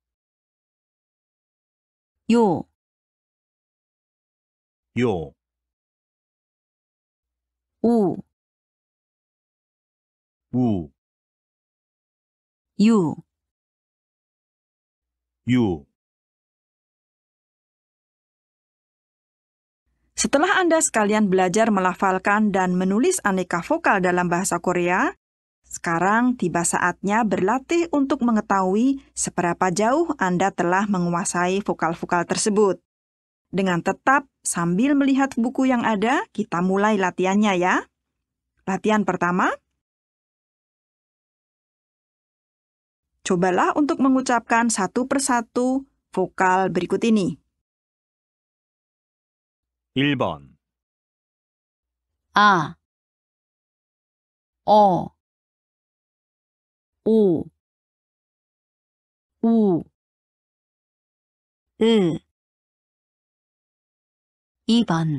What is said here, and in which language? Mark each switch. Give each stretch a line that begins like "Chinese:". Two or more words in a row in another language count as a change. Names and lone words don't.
Korean: 요, 요, 우, 우, 유, 유.
Indonesian: Setelah Anda sekalian belajar melafalkan dan menulis aneka vokal dalam bahasa Korea, sekarang tiba saatnya berlatih untuk mengetahui seberapa jauh Anda telah menguasai vokal-vokal tersebut. Dengan tetap sambil melihat buku yang ada, kita mulai latihannya ya. Latihan pertama, cobalah untuk mengucapkan satu persatu vokal berikut ini.
Korean: 1번, 아, 어, 오, 우, 으. 2번,